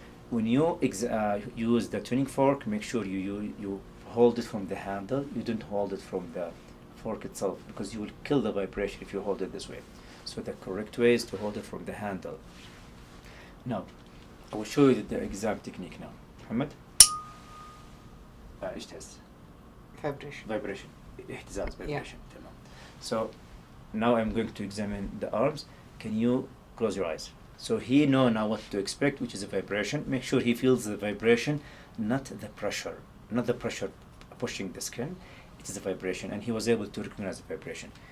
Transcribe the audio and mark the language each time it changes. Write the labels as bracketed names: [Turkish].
[English] When you use the tuning fork, make sure you hold it from the handle. You don't hold it from the fork itself, because you will kill the vibration if you hold it this way. So the correct way is to hold it from the handle. Now, I will show you the exam technique now. Muhammad? [Arabic] ايش تحس؟ [English] Vibration. [Arabic] اهتزاز [English] vibration. [Arabic] تمام. [English] So now I'm going to examine the arms. Can you close your eyes? So he know now what to expect, which is a vibration. Make sure he feels the vibration, not the pressure. Not the pressure pushing the skin. It is a vibration, and he was able to recognize the vibration.